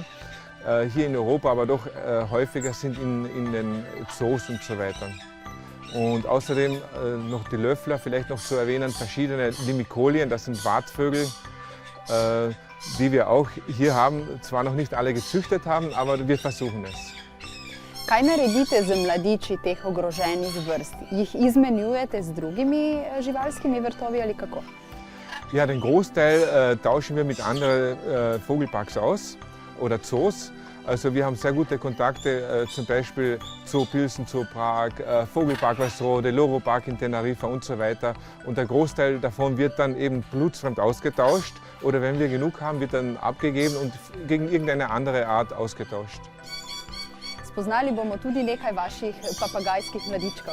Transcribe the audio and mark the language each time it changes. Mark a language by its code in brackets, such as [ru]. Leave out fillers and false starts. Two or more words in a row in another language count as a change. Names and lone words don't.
[de] Hier in Europa aber doch häufiger sind in den Zoos und so weiter. Und außerdem noch die Löffler, vielleicht noch zu erwähnen, verschiedene Limikolien, das sind Wartvögel, die wir auch hier haben, zwar noch nicht alle gezüchtet haben, aber wir versuchen es. [sl] Kaj naredite z mladiči teh ogroženih vrst? Jih izmenjujete z drugimi živalskimi vrtovi ali kako? [de] Ja, den Großteil tauschen wir mit anderen Vogelparks aus oder Zoos. Also wir haben sehr gute Kontakte, zum Beispiel Zoo Pilsen, Zoo Prag, Vogelpark Weißrode, Loro Park in Teneriffa und so weiter. Und der Großteil davon wird dann eben blutsfremd ausgetauscht oder wenn wir genug haben, wird dann abgegeben und gegen irgendeine andere Art ausgetauscht. [sl] Spoznali bomo tudi nekaj vaših papagajskih mladičkov.